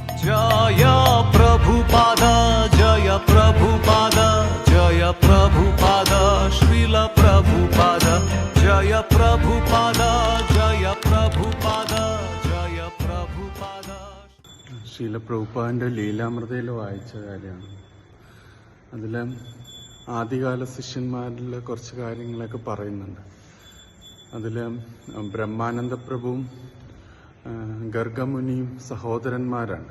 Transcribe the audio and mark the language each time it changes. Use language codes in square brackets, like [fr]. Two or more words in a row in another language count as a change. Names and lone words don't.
[hi] जय प्रभुपाद जय प्रभुपाद जय प्रभुपाद श्रील प्रभुपाद जय प्रभुपाद जय प्रभुपाद जय प्रभुपाद. [ml] ശ്രീല പ്രഭുപാദിന്റെ ലീലാമൃതയിൽ വായിച്ച കാര്യമാണ്. അതിൽ ആദ്യകാല ശിഷ്യന്മാരിൽ കുറച്ച് കാര്യങ്ങളൊക്കെ പറയുന്നുണ്ട്. അതിൽ ബ്രഹ്മാനന്ദ പ്രഭുവും ഗർഗമുനിയും സഹോദരന്മാരാണ്.